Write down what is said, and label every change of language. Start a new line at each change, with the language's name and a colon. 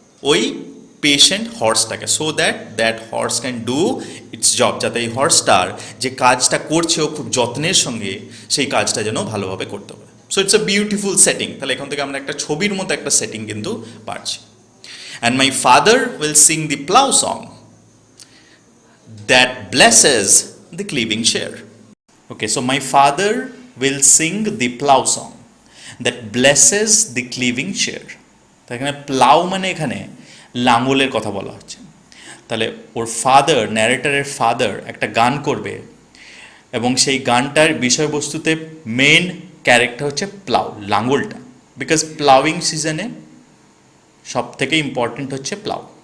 Bangla: ওই patient হর্সটাকে,
English: so that horse can do its job,
Bangla: যাতে এই হর্সটার যে কাজটা করছে ও খুব যত্নের সঙ্গে সেই কাজটা যেন ভালোভাবে করতে পারে।
English: So it's a beautiful setting.
Bangla: তাহলে এখান থেকে আমরা একটা ছবির মতো একটা সেটিং কিন্তু পাচ্ছি।
English: And my father will sing the plough song that blesses the cleaving share. Okay, so my father will sing the plough song that blesses the cleaving share.
Bangla: তো এখানে প্লাউ মানে এখানে লাঙ্গলের কথা বলা হচ্ছে। তাহলে ওর ফাদার, ন্যারেটারের ফাদার একটা গান করবে, এবং সেই গানটার বিষয়বস্তুতে মেন ক্যারেক্টার হচ্ছে প্লাউ, লাঙ্গলটা। বিকজ প্লাউইং সিজনে সব থেকে ইম্পর্টেন্ট হচ্ছে প্লাউ।